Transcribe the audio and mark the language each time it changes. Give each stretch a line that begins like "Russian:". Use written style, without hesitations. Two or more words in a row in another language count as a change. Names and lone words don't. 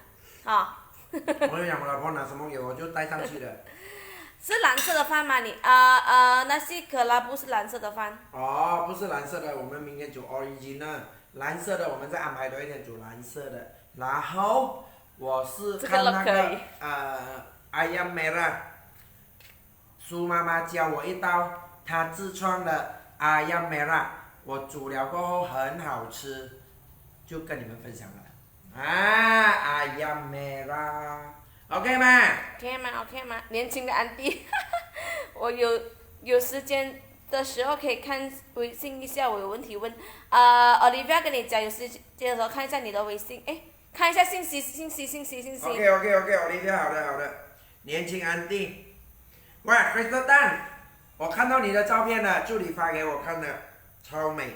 Chinese: 我就讲我老婆拿什么给我就带上去了。是蓝色的饭吗？那西可拉不是蓝色的饭。哦，不是蓝色的，我们明天煮 original， 蓝色的我们再安排多一点煮蓝色的。然后我是看那个
Malay: ayam merah，
Chinese: 苏妈妈教我一道她自创的
Malay: ayam merah，
Chinese: 我煮了过后很好吃，就跟你们分享了。
Malay: ayam merah。
Chinese: OK 吗？OK 吗？年轻的安迪，我有时间的时候可以看微信一下，我有问题问。Olivia 跟你讲，有时间的时候看一下你的微信，看一下信息。 OK，Olivia， 好的。年轻安迪，喂 ，Crystal Dan， 我看到你的照片了，助理发给我看的，超美。